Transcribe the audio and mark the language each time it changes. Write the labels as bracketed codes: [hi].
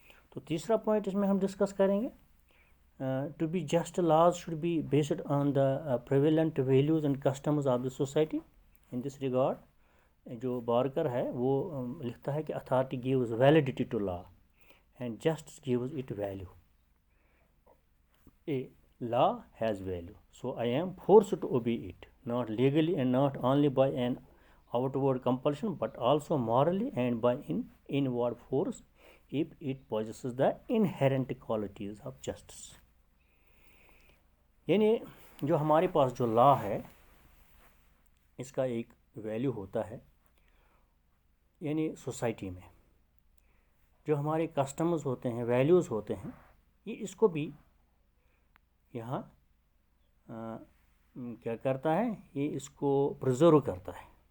[ur] تو تیسرا پوائنٹ اس میں ہم ڈسکس کریں گے، [en] To be just laws should be based on the prevalent values and customs of the society. In this regard [ur] جو بارکر ہے وہ لکھتا ہے کہ [en] Authority gives validity to law and justice gives it value. A law has value, so I am forced to obey it, not legally and not only by an outward compulsion but also morally and by an inward force if it possesses the inherent qualities of justice. [ur] یعنی جو ہمارے پاس جو لا ہے اس کا ایک value ہوتا ہے، یعنی سوسائٹی میں جو ہمارے کسٹمز ہوتے ہیں، ویلیوز ہوتے ہیں، یہ اس کو بھی یہاں کیا کرتا ہے، یہ اس کو پرزرو کرتا ہے.